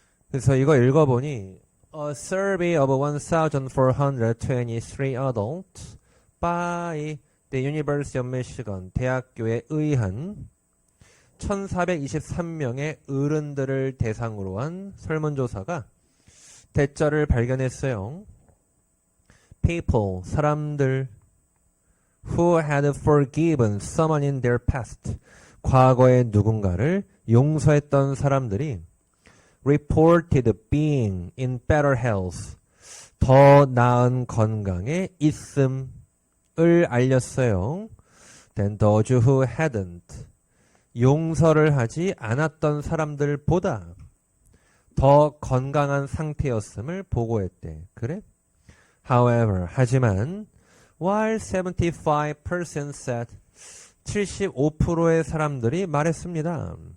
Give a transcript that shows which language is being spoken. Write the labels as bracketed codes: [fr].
[ko] 그래서 이거 읽어보니 [en] A survey of 1,423 adults by the University of Michigan [ko] 대학교에 의한 1,423명의 어른들을 대상으로 한 설문조사가 대자를 발견했어요. [en] People, [ko] 사람들 [en] who had forgiven someone in their past [ko] 과거에 누군가를 용서했던 사람들이 [en] reported being in better health [ko] 더 나은 건강에 있음을 알렸어요. [en] than those who hadn't [ko] 용서를 하지 않았던 사람들보다 더 건강한 상태였음을 보고했대. 그래? [en] However, [ko] 하지만 [en] while 75% said [ko] 75%의 사람들이 말했습니다.